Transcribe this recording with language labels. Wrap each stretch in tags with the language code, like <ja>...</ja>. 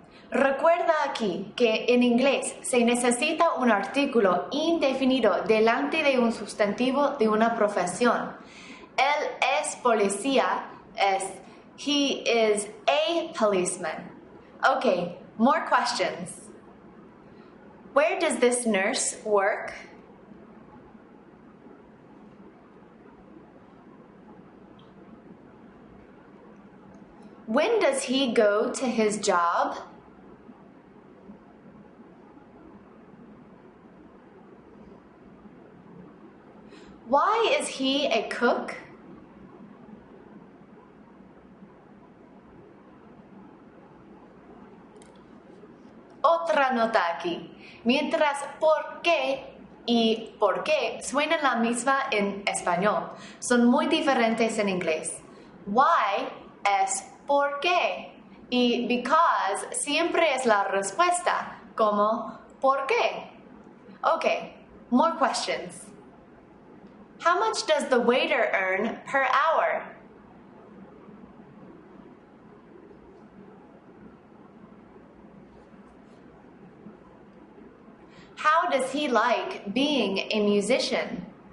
<es>Recuerda aquí que en inglés se necesita un artículo indefinido delante de un sustantivo de una profesión. Él es policía,</es> <en>he is a policeman. Okay, more questions. Where does this nurse work? When does he go to his job? Why is he a cook?</en> <es>Otra nota aquí. Mientras por qué y por qué suenan la misma en español, son muy diferentes en inglés. Why es por qué y because siempre es la respuesta, como ¿por qué?</es> <en>Okay, more questions. How much does the waiter earn per hour? How does he like being a musician?</en>